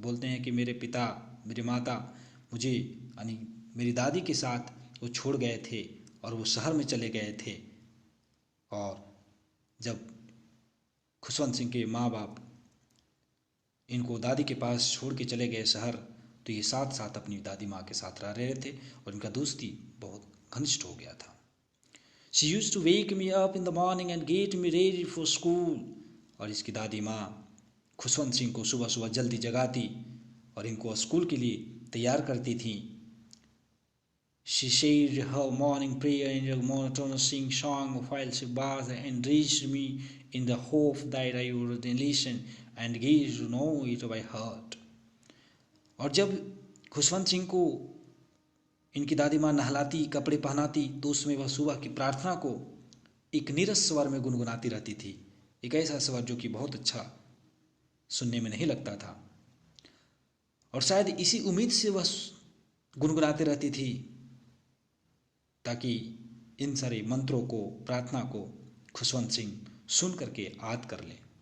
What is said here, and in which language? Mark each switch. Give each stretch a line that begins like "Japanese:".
Hindi: बोलते हैं कि मेरे पिता, मेरी माता मुझे यानी मेरी दादी के साथ वो छोड़ गए थे और वो शहर में चले गए थे, और जब खुशवंत सिंह के माँ बाप इनको दादी के पास छोड़ के चले गए शहर, तो ये साथ साथ अपनी दादी माँ के साथ रह रहे थे और इनका दोस्ती बहुत घनिष्ठ हो गया था।
English: She used to wake me up in the morning and get me ready for school.
Hindi: और इसकी दादी माँ खुशवंत सिंह को सुबह सुबह जल्दी जगाती और इनको स्कूल के लिए तैयार करती थी।
English: She said her morning prayer in a monotonous sing-song while she bathed and raised me in the hope that I would listen and get to know it by heart.
Hindi: और जब खुशवंत सिंह को इनकी दादी माँ नहलाती, कपड़े पहनाती, तो उसमें वह सुबह की प्रार्थना को एक नीरस स्वर में गुनगुनाती रहती थी, एक ऐसा स्वर जो कि बहुत अच्छा सुनने में नहीं लगता था, और शायद इसी उम्मीद से वह गुनगुनाती रहती थी ताकि इन सारे मंत्रों को, प्रार्थना को खुशवंत सिंह सुन करके याद कर ले।